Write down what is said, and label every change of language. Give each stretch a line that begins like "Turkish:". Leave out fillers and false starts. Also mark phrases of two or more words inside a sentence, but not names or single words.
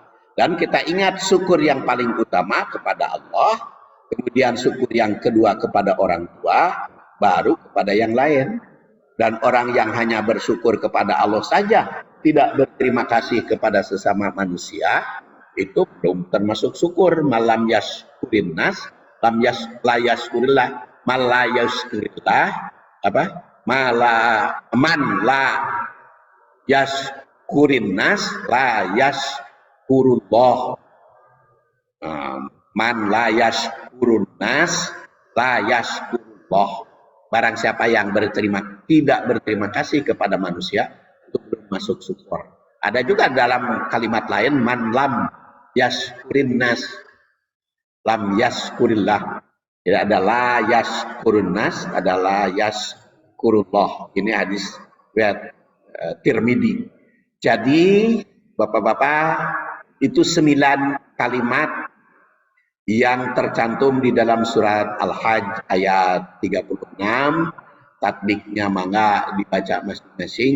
Indonesian: Dan kita ingat syukur yang paling utama kepada Allah, kemudian syukur yang kedua kepada orang tua, baru kepada yang lain. Dan orang yang hanya bersyukur kepada Allah saja, tidak berterima kasih kepada sesama manusia, itu belum termasuk syukur.
Arabic: من لم يشكر الناس، لا يشكر الله، من لا يشكر الله, apa? من لا يشكر الناس، لا يشكر الله. من لا يشكر الناس، لا يشكر الله.
Indonesian: Barang siapa yang tidak berterima kasih kepada manusia, itu belum masuk syukur. Ada juga dalam kalimat lain,
Arabic: من لم يشكر الناس، لم يشكر الله.
Indonesian: Tidak ada
Arabic: لا يشكر الناس,
Indonesian: ada
Arabic: لا يشكر الله.
Indonesian: Ini hadis riwayat Tirmidzi. Jadi Bapak-bapak, itu 9 kalimat yang tercantum di dalam surat Al-Hajj ayat 36. Tatbiknya mangga dibaca masing-masing.